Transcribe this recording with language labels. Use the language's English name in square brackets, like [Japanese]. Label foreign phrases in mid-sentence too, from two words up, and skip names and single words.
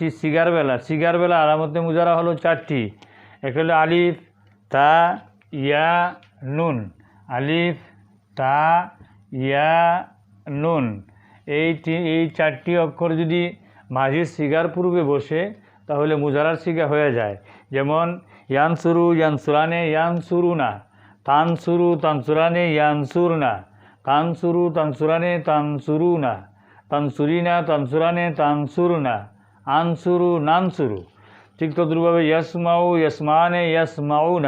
[Bangla] সিগার বেলা আলামতে মুজারা হলো চারটি। একটা হলো আলিফ, তা, ইয়া, নুন। আলিফ, তা, ইয়া, নুন। এই চারটি অক্ষর যদি মাঝির সিগার পূর্বে বসে তাহলে মুজারার সিগা হয়ে যায়। যেমন ইয়ানসুরু, [Arabic] يَنْصُرَانِ، يَنْصُرُونَ. تَنْصُرُ، تَنْصُرَانِ، يَنْصُرْنَ۔ تَنْصُرُ، تَنْصُرَانِ، تَنْصُرُونَ. تَنْصُرِينَ، تَنْصُرَانِ، تَنْصُرْنَ۔ أَنْصُرُ، نَنْصُرُ. [Bangla] ঠিক তদ্রুপভাবে [Arabic] يَسْمَعُ، يَسْمَعَانِ، يَسْمَعُونَ.